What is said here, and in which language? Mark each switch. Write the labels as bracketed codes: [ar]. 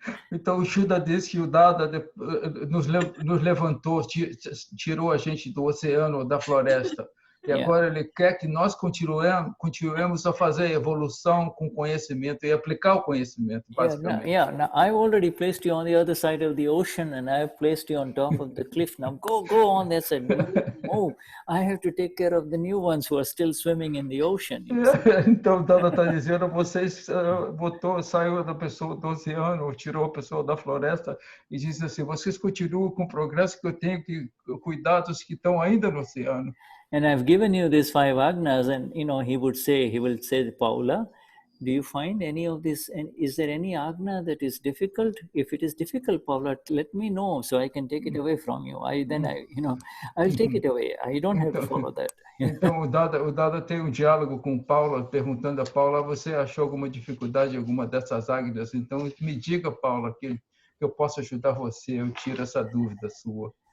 [pt] Então o Shuddha disse que o Dada nos levantou, tirou a gente do oceano, da floresta. E agora ele quer que nós continuemos a fazer a evolução com conhecimento e aplicar o conhecimento, basicamente. [en] Now I've already placed you on the other side of the ocean, and I've placed you on top of the cliff. Now go on. That's it. Move. I have to take care of the new ones who are still swimming in the ocean. [pt] Então o Dada está dizendo, vocês saiu da pessoa do oceano, tirou a pessoa da floresta e disse assim, vocês continuam com o progresso que eu tenho que cuidar dos que estão ainda no oceano. [en] And I've given you these 5 agnas, and he will say, Paula, do you find any of this, and is there any agna that is difficult? If it is difficult, Paula, let me know so I can take it away from you. I'll take it away. I don't have to follow that. [pt] Então o Dada tem diálogo com Paula, perguntando a Paula, você achou alguma dificuldade em alguma dessas agnas? Então me diga, Paula, que eu posso ajudar você, eu tiro essa dúvida sua.